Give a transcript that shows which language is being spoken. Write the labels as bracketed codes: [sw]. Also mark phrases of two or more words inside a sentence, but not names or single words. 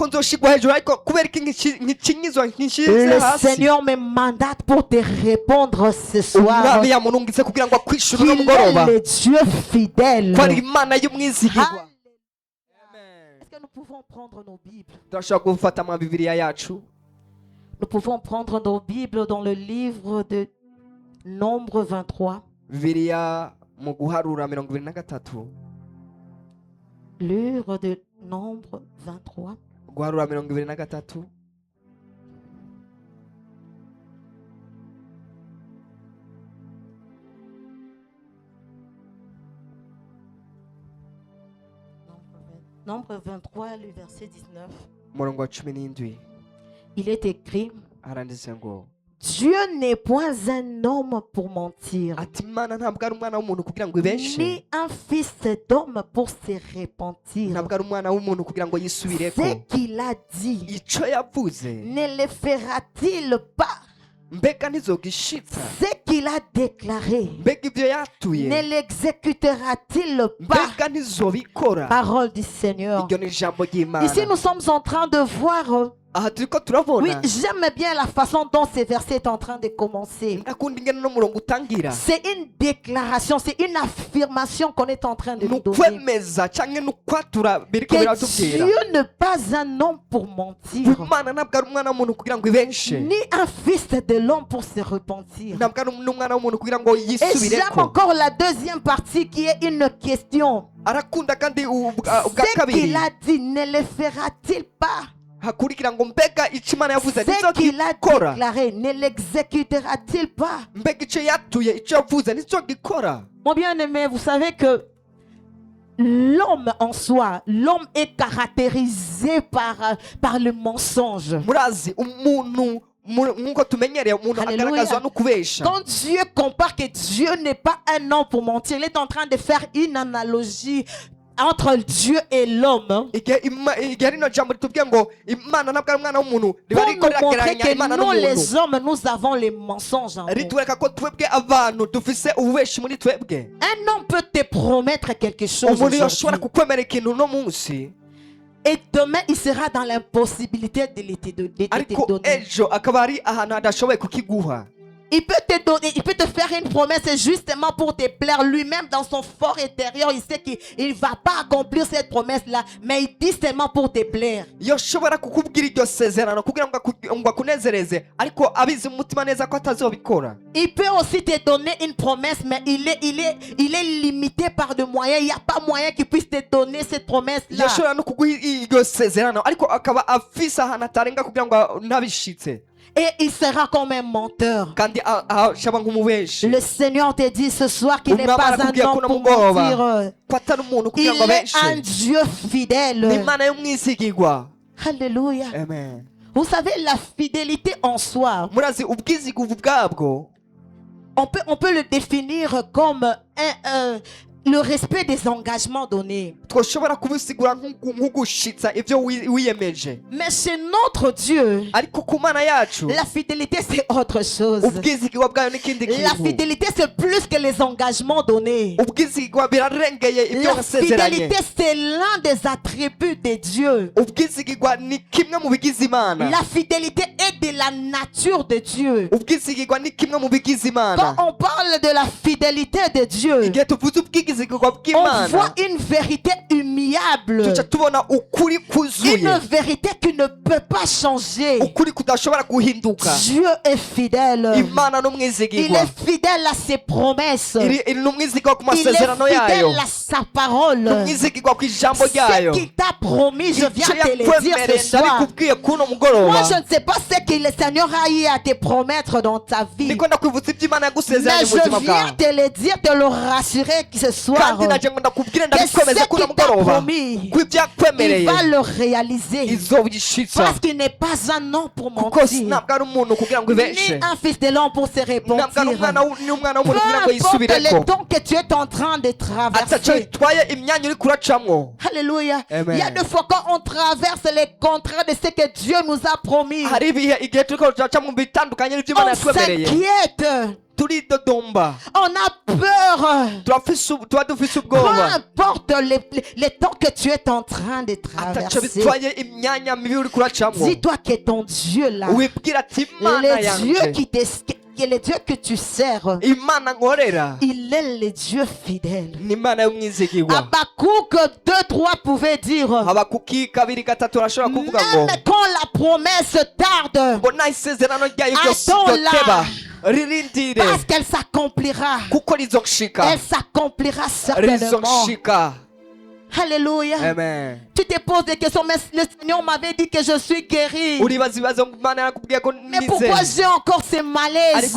[fr] Le Seigneur me mandate pour te répondre ce soir qu'il est le Dieu fidèle. Nous pouvons prendre nos Bibles. Nous pouvons prendre nos Bibles dans le livre de Nombre 23. [rn] Bibiliya mu guharura 23. [fr] Livre de Nombre 23. [rn] Guharura 23. [fr] Nombre 23, le verset 19. [rn] Murongo wa 17. [fr] Il est écrit: [rn] Haranditse ngo [fr] Dieu n'est point un homme pour mentir, [rn] ati Imana ntabwo ari umwana w'umuntu kugira ngo ibeshe, [fr] ni un fils d'homme pour se repentir. [rn] ntabwo ari umwana w'umuntu kugira ngo yisubireko. [fr] Ce qu'il a dit, [rn] Ico yavuze [fr] ne le fera-t-il pas? [rn] mbega ntizogishitsa? [fr] Ce qu'il a déclaré, [rn] Mbega ibyo yatuye [fr] ne l'exécutera-t-il pas? [rn] mbega ntizobikora? [fr] Parole du Seigneur. [rn] Iryo ni ijambo ry'Imana. [fr] Ici, nous sommes en train de voir. [rn] Aha turiko turabona. [fr] Oui, j'aime bien la façon dont ce verset est en train de commencer. [rn] Ndakunda ingene no murongo utangira. [fr] C'est une déclaration, c'est une affirmation qu'on est en train de nous donner. [rn] Nukwemeza canke nukwatura biriko biratubwira. [fr] Que Dieu n'est pas un homme pour mentir, [rn] Imana ntabwo ari umwana w'umuntu kugira ngo ibenshe, [fr] ni un fils de l'homme pour se repentir. [rn] ntabwo ari umwana w'umuntu kugira ngo [fr] Et j'aime [rn] yisubireko. [fr] encore la deuxième partie qui est une question. [rn] Arakunda kandi ubwa [fr] Ce [rn] kabiri [fr] qu'il a dit, ne le fera-t-il pas? [rn] hakurikira ngo mbega ico Imana yavuze [fr] Ce qu'il a [rn] ntizogikora? [fr] déclaré, ne l'exécutera-t-il pas? [rn] Mbega ico yatuye ico yavuze ntizogikora? [fr] Mon bien-aimé, vous savez que l'homme en soi, l'homme est caractérisé par le mensonge. [rn] Murazi umuntu nkuko tumenyereye umuntu [fr] Alléluia. [rn] agaragazwa no kubesha. [fr] Quand Dieu compare que Dieu n'est pas un homme pour mentir, il est en train de faire une analogie entre Dieu et l'homme. [rn] Igihe rino jambo ritubwiye ngo Imana ntabwo ari umwana w'umuntu, riba [fr] Pour [rn] riko [fr] nous montrer [rn] riragereranya [fr] que [rn] Imana [fr] nous, [rn] n'umuntu. [fr] les hommes, nous avons les mensonges en nous. [rn] Ritwereka ko twebwe abantu dufise ububeshi muri twebwe. [fr] Un homme peut te promettre quelque chose [rn] Umuntu yoshobora [fr] aujourd'hui, [rn] kukwemera ikintu uno munsi, [fr] et demain il sera dans l'impossibilité de te [rn] ariko [fr] donner. [rn] ejo akaba ari ahantu hadashoboye kukiguha. [fr] Il peut te donner, il peut te faire une promesse justement pour te plaire. Lui-même, dans son fort intérieur, il sait qu'il ne va pas accomplir cette promesse-là, mais il dit seulement pour te plaire. [rn] Yoshobora kukubwira iryo sezerano kugira ngo akunezereze, ariko abizi mu mutima neza ko atazobikora. [fr] Il peut aussi te donner une promesse, mais il est limité par des moyens. Il n'y a pas moyen qu'il puisse te donner cette promesse-là. [rn] Yoshobora no kuguha iryo sezerano, ariko akaba afise ahantu atarenga kugira ngo ntabishitse. [fr] Et il sera comme un menteur. [rn] Kandi ashaba nk'umubeshi. [fr] Le Seigneur te dit ce soir qu'il n'est pas un homme pour mentir. [rn] Ko atari umuntu [fr] Il [rn] kugira ngo [fr] est un [rn] abeshe. [fr] Dieu fidèle. [rn] Ni Imana y'umwizigirwa. [fr] Alléluia. Amen. Vous savez, la fidélité en soi, [rn] Murazi ubwizigirwa bwabwo [fr] on peut le définir comme le respect des engagements donnés. [rn] twoshobora kubisigura nk'ugushitsa ivyo wiyemeje. [fr] Mais chez notre Dieu, [rn] Ariko ku Mana yacu [fr] la fidélité c'est autre chose. [rn] ubwizigirwa bwayo n'ikindi [fr] La [rn] kintu. [fr] fidélité c'est plus que les engagements donnés. [rn] Ubwizigirwa birarengeye ibyo [fr] La [rn] wasezeranye. [fr] fidélité c'est l'un des attributs de Dieu. [rn] Ubwizigirwa ni kimwe mu bigize Imana. [fr] La fidélité est de la nature de Dieu. [rn] Ubwizigirwa ni kimwe mu bigize Imana. [fr] Quand on parle de la fidélité de Dieu, [rn] Igihe tuvuze ubwizigirwa [fr] on [rn] bw'Imana, [fr] voit une vérité humiliable. [rn] tuca tubona ukuri kuzuye, [fr] Une vérité qui ne peut pas changer. [rn] ukuri kudashobora guhinduka. [fr] Dieu est fidèle. [rn] Imana [fr] Il [rn] n'umwizigirwa, [fr] est fidèle à ses promesses. [rn] iri n'umwizigirwa ku [fr] Il est [rn] masezerano yayo, [fr] fidèle à sa parole. [rn] n'umwizigirwa ku ijambo [fr] Ce [rn] ryayo. [fr] qu'il t'a promis, je viens [rn] Icyo [fr] te le dire [rn] yakwemereye [fr] ce soir. [rn] ndabikubwiye kuno [fr] Moi, [rn] mugoroba. [fr] je ne sais pas ce que le Seigneur a eu à te promettre dans ta vie. [rn] Niko ndakwibutsa ibyo Imana [fr] Mais [rn] yagusezeranye mu buzima [fr] je viens [rn] bwawe, [fr] te le dire, te le rassurer que ce soir, [rn] kandi naje ngo ndakubwire [fr] que [rn] ndabikomeze [fr] ce [rn] kuno [fr] qu'il t'a [rn] mugoroba [fr] promis, [rn] ko ibyo yakwemereye [fr] il va le réaliser. [rn] izobishitsa, [fr] Parce qu'il n'est pas un homme pour [rn] kuko [fr] mentir, [rn] ntabwo ari umuntu kugira ngo ibeshe, [fr] ni un fils de l'homme pour se [rn] ntabwo ari [fr] repentir. [rn] umwana w'umuntu [fr] Peu [rn] kugira ngo [fr] importe [rn] yisubireko. [fr] le temps que tu es en train de [rn] Ataco [fr] traverser. [rn] bitwaye imyanya uri kuracamwo. [fr] Alléluia. Amen. Il y a des fois quand on traverse les contraires de ce que Dieu nous a promis, [rn] Hari igihe turiko turaca mu bitandukanye n'ibyo Imana [fr] on [rn] yatwemereye, [fr] s'inquiète, [rn] turidodomba, [fr] on a peur. [rn] tuba dufise [fr] Peu [rn] ubwoba. [fr] importe les temps que tu es en train de [rn] Ataco [fr] traverser, [rn] bitwaye imyanya mibi uri kuracamwo. [fr] dis-toi que ton Dieu là, [rn] Wibwira ati Imana [fr] le Dieu [rn] yanje, [fr] que le Dieu que tu sers, [rn] Imana nkorera [fr] il est le Dieu fidèle. [rn] ni Imana y'umwizigirwa. [fr] Habakkuk 2-3 pouvait dire, [rn] Habakuki 2:3 arashobora kuvuga ngo [fr] même quand la promesse tarde, [rn] ngo nta isezerano ryayo ryose [fr] attends [rn] ryoteba, [fr] là, Parce qu'elle s'accomplira. Elle s'accomplira certainement. Alléluia. Amen. Tu te poses des questions, mais le Seigneur m'avait dit que je suis guéri. Mais pourquoi j'ai encore ces malaises?